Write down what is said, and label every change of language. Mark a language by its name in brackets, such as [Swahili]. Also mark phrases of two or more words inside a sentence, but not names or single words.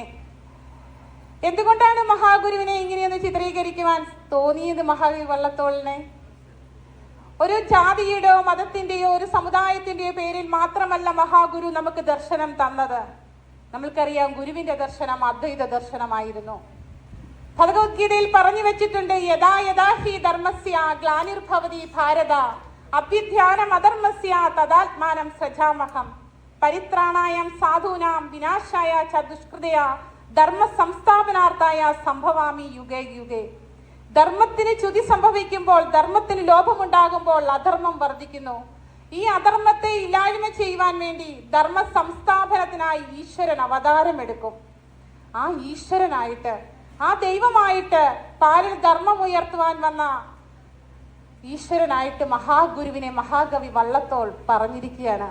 [Malayalam] എന്തുകൊണ്ടാണ് മഹാഗുരുവിനെ ഇങ്ങനെയൊന്ന് ചിത്രീകരിക്കുവാൻ തോന്നിയത് മഹാകവി വള്ളത്തോളിനെ? ഒരു ജാതിയുടെയോ മതത്തിന്റെയോ ഒരു സമുദായത്തിന്റെയോ പേരിൽ മാത്രമല്ല മഹാഗുരു നമുക്ക് ദർശനം തന്നത്. നമ്മൾക്കറിയാം ഗുരുവിന്റെ ദർശനം അദ്വൈത ദർശനമായിരുന്നു. ഭഗവത്ഗീതയിൽ പറഞ്ഞു വെച്ചിട്ടുണ്ട്, [Sanskrit] യഥാ യഥാ ഹി ധർമ്മസ്യ ഗ്ലാനിർഭവതി ഭാരത അഭ്യുത്ഥാനം അധർമ്മസ്യ തദാത്മാനം സൃജാമഹം പരിത്രാണായം സാധൂനാം വിനാശായ ച ദുഷ്കൃതയ ധർമ്മ സംസ്ഥാപനാർത്ഥായ സംഭവാമി യുഗേ യുഗേ. [Malayalam] ധർമ്മത്തിന് ച്യുതി സംഭവിക്കുമ്പോൾ, ധർമ്മത്തിന് ലോപമുണ്ടാകുമ്പോൾ അധർമ്മം വർദ്ധിക്കുന്നു. ഈ അധർമ്മത്തെ ഇല്ലായ്മ ചെയ്യുവാൻ വേണ്ടി ധർമ്മ സംസ്ഥാപനത്തിനായി ഈശ്വരൻ അവതാരമെടുക്കും. ആ ഈശ്വരനായിട്ട് ആ ദൈവമായിട്ട് പാലിൽ ധർമ്മം ഉയർത്തുവാൻ വന്ന ഈശ്വരനായിട്ട് മഹാഗുരുവിനെ മഹാകവി വള്ളത്തോൾ പറഞ്ഞിരിക്കുകയാണ്.